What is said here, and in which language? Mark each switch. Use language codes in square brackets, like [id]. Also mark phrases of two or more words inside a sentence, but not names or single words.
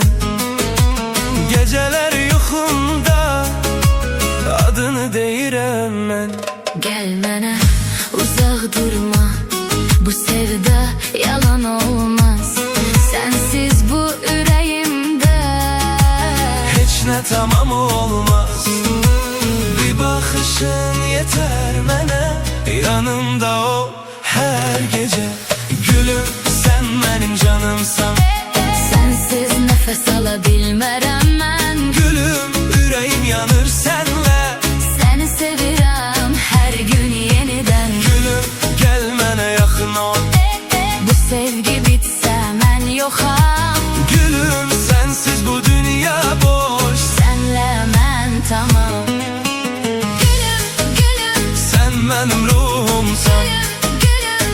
[az] Geceler yuxumda adını deyirəm mən. Gəl mənə uzaq durma, bu sevda yalan olmaz. Sensiz bu ürəyimdə Heç nə tamam olmaz. [tr] Bir bakışın yeter mənə, yanımda ol her gece. Gülüm sen benim canımsan, [az] sensiz nəfəs ala bilmərəm mən. [tr] gülüm yüreğim yanır senle. [az] Səni sevirəm hər gün yenidən. Gülüm gel mənə yaxın ol. Bu sevgi bitsə mən yoxam. [tr] Gülüm sensiz bu dünya boş. [az] Sənlə mən tamam. Gülüm, gülüm, [tr] Sen benim ruhumsan, gülüm,